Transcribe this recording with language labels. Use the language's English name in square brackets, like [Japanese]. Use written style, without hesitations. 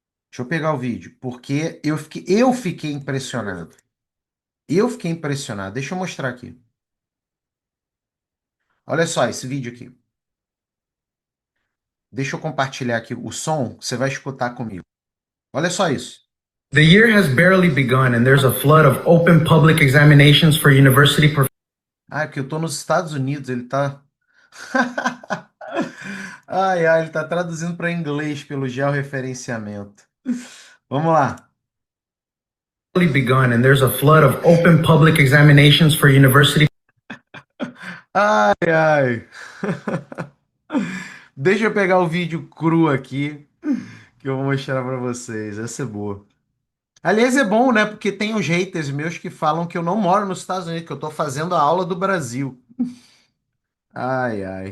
[Portuguese] Deixa eu pegar o vídeo, porque eu fiquei impressionado. Eu fiquei impressionado. Deixa eu mostrar aqui. Olha só esse vídeo aqui. Deixa eu compartilhar aqui o som, você vai escutar comigo. Olha só isso. [English] The year has barely begun and there's a flood of open public examinations for university. [Portuguese] Ah, é porque eu tô nos Estados Unidos, ele tá. Ai, ai, ele tá traduzindo para inglês pelo georreferenciamento. Vamos lá. [English] Barely begun and there's a flood of open public examinations for university. Ai, ai. [Portuguese] Deixa eu pegar o vídeo cru aqui que eu vou mostrar para vocês. Essa é boa. Aliás, é bom, né? Porque tem os haters meus que falam que eu não moro nos Estados Unidos, que eu tô fazendo a aula do Brasil. Ai, ai.